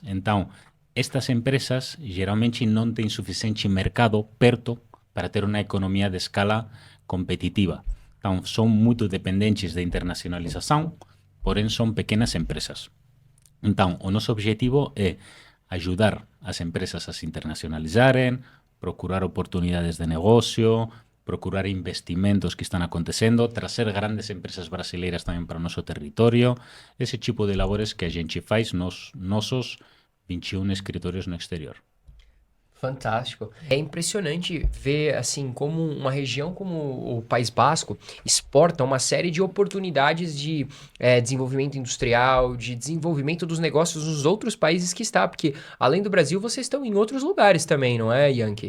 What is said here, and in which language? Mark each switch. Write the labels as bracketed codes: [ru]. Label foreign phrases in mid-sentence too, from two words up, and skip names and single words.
[pt] Então, estas empresas geralmente não têm suficiente mercado perto para ter uma economia de escala competitiva. Então, são muito dependentes de internacionalização, porém são pequenas empresas. Então, o nosso objetivo é ajudar as empresas a se internacionalizarem, [gl] procurar oportunidades de negocio, procurar investimentos que están acontecendo, trazer grandes empresas brasileiras tamén para o noso territorio, ese tipo de labores que a gente faz nos nosos 21 escritórios no exterior. [pt] Fantástico. É impressionante ver, assim, como uma região como o País Basco exporta uma série de oportunidades de desenvolvimento industrial, de desenvolvimento dos negócios nos outros países que está, porque além do Brasil, vocês estão em outros lugares também, não é, Yankee?